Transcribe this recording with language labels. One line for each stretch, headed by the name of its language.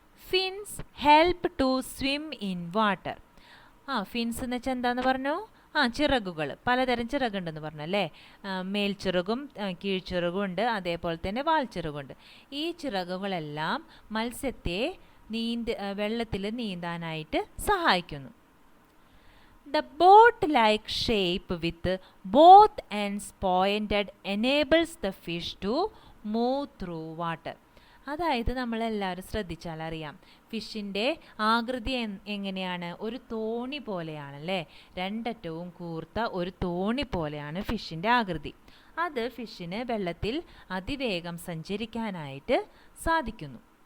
English: Fins help to swim in water. Fins
Malayalam: എന്ന് വെച്ചാൽ എന്താന്ന് പറഞ്ഞു? ചിറകുകൾ, പലതരം ചിറകുണ്ടെന്ന് പറഞ്ഞു അല്ലേ? മേൽച്ചിറകും കീഴ്ച്ചിറകും ഉണ്ട്, അതേപോലെ തന്നെ വാൽച്ചിറകുണ്ട്. ഈ ചിറകുകളെല്ലാം മത്സ്യത്തെ വെള്ളത്തിൽ നീന്താനായിട്ട് സഹായിക്കുന്നു.
English: The boat-like shape with both ends pointed enables the fish to move through water.
Malayalam: അതായത് നമ്മളെല്ലാവരും ശ്രദ്ധിച്ചാൽ അറിയാം, ഫിഷിൻ്റെ ആകൃതി എങ്ങനെയാണ്? ഒരു തോണി പോലെയാണല്ലേ? രണ്ടറ്റവും കൂർത്ത ഒരു തോണി പോലെയാണ് ഫിഷിൻ്റെ ആകൃതി. അത് ഫിഷിന് വെള്ളത്തിൽ അതിവേഗം സഞ്ചരിക്കാനായിട്ട് സാധിക്കുന്നു.